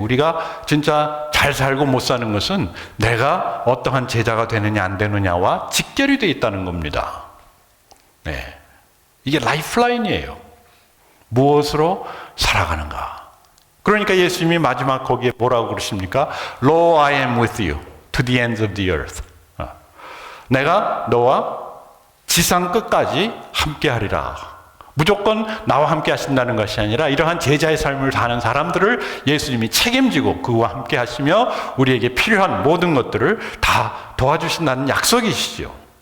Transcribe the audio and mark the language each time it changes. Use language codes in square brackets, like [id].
[ko] 우리가 진짜 잘 살고 못 사는 것은 내가 어떠한 제자가 되느냐 안 되느냐와 직결이 되어 있다는 겁니다. 이게 라이프라인이에요. 무엇으로 살아가는가. 그러니까 예수님이 마지막 거기에 뭐라고 그러십니까? [en] Lo, I am with you to the ends of the earth. [ko] 내가 너와 지상 끝까지 함께 하리라. 무조건 나와 함께 하신다는 것이 아니라 이러한 제자의 삶을 사는 사람들을 예수님이 책임지고 그와 함께 하시며 우리에게 필요한 모든 것들을 다 도와주신다는 약속이시죠.